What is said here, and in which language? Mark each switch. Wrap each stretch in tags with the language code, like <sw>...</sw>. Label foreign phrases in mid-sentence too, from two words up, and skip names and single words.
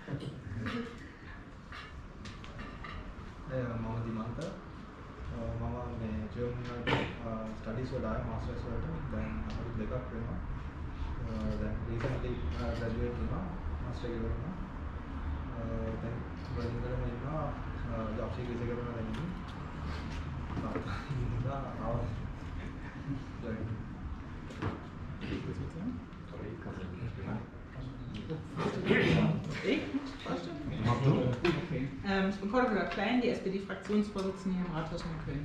<si>මම දිමන්ත මම මේ</si> <en>German studies</en> <si>වලට ආවා මාස්ටර්ස් වලට දැන් අවුරුදු දෙකක් වෙනවා දැන්</si> <en>recently graduate</en> <si>වුණා මාස්ටර් එක කරනවා දැන් බර්ලින් වලම ඉන්නවා</si> <en>job seekers</en> <si>එක කරනවා දැන් ඉන්නේ</si> <de>Ich bin Cordula Klein, die SPD-Fraktionsvorsitzende hier im Rathaus in Köln.</de>